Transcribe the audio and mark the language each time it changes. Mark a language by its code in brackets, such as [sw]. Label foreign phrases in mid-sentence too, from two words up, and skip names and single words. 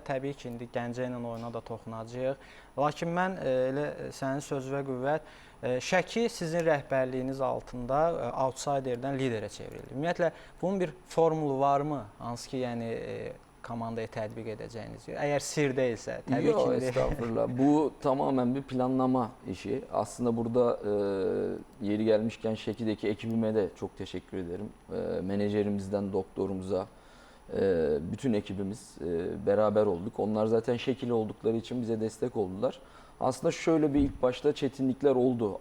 [az] Təbii ki, indi Gəncə ilə oyuna da toxunacağıq. Lakin mən elə sənin sözünə qüvvət, Şəki sizin rəhbərliyiniz altında outsiderdən liderə çevrildi. Ümumiyyətlə, bunun bir formulu varmı? Hansı ki, yəni komandaya tətbiq edəcəyiniz? Əgər sir deyilsə, təbii ki. Yox, estağfurullah. [tr] Bu tamamen bir planlama işi. Aslında burada yeri gelmişken Şəki'deki ekibime de çok teşekkür ederim. Menajerimizden doktorumuza, bütün ekibimiz beraber olduk. Onlar zaten Şekili oldukları için bize destek oldular. Aslında şöyle bir ilk başta çetinlikler oldu.